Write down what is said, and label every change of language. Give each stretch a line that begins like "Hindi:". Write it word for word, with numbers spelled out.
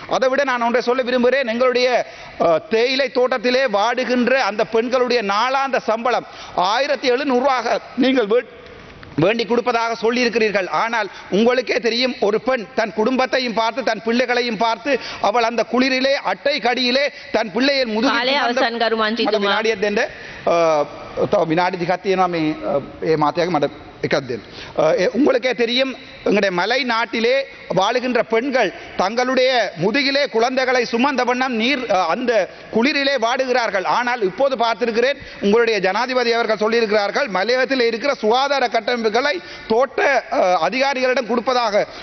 Tamil: அதை விட நான் ஒன்றை சொல்ல விரும்புகிறேன். எங்களுடைய அஹ், தேயிலை தோட்டத்திலே வாடுகின்ற அந்த பெண்களுடைய நாளாந்த சம்பளம் ஆயிரத்தி எழுநூறுவாக நீங்கள் வீட்- வேண்டி கொடுப்பதாக சொல்லியிருக்கிறீர்கள். ஆனால் உங்களுக்கே தெரியும் ஒரு பெண் தன் குடும்பத்தையும் பார்த்து தன் பிள்ளைகளையும் பார்த்து அவள் அந்த குளிரிலே அட்டை கடியிலே தன் பிள்ளையின்
Sinhala: කාලය අවසන්
Tamil: முதுகு
Sinhala: කරු මන්ත්‍රීතුමා. විනාඩියක් දෙන්න. අ, තව විනාඩි දෙකක් තියෙනවා මේ අ, ඒ මාතයක මට එකක් දෙන්න.
Tamil: අ, ඒ உங்களுக்கே தெரியும் எங்களுடைய மலை நாட்டிலே வாழுகின்ற பெண்கள் தங்களுடைய முதுகிலே குழந்தைகளை சுமந்த வண்ணம் நீர் அ, அந்த குளிரிலே வாடுகிறார்கள். ஆனால் இப்போது பார்த்திருக்கிறேன் உங்களுடைய ஜனாதிபதி அவர்கள் சொல்லியிருக்கிறார்கள் மலையத்தில் இருக்கிற சுகாதார கட்டமைப்புகளை தோட்ட அ, அதிகாரிகளிடம் கொடுப்பதாக.